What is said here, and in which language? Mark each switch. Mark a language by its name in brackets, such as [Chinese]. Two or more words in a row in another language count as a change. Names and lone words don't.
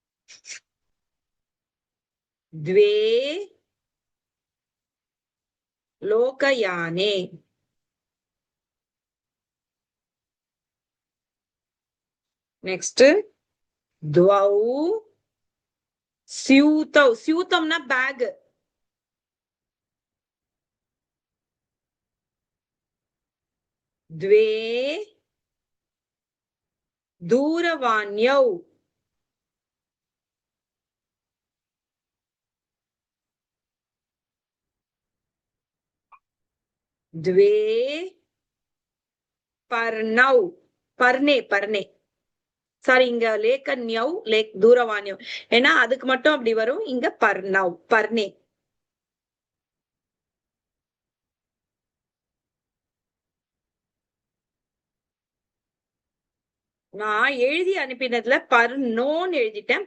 [Sanskrit] द्वे लोकयाने. நெக்ஸ்ட் द्वौ स्यूतौ. [Tamil] ஸ்யூதம்னா பேக். [Sanskrit] द्वे दूरवाण्यौ. द्वे पर्णौ. पर्णे पर्णे. [Tamil] சாரி, இங்க [Sanskrit] लेखन्यौ लेख दूरवाण्यौ. [Tamil] ஏன்னா அதுக்கு மட்டும் அப்படி வரும். இங்க [Sanskrit] पर्णौ पर्णे. [Tamil] நான் எழுதி அனுப்பினதுல பர்ணோன்னு எழுதிட்டேன்.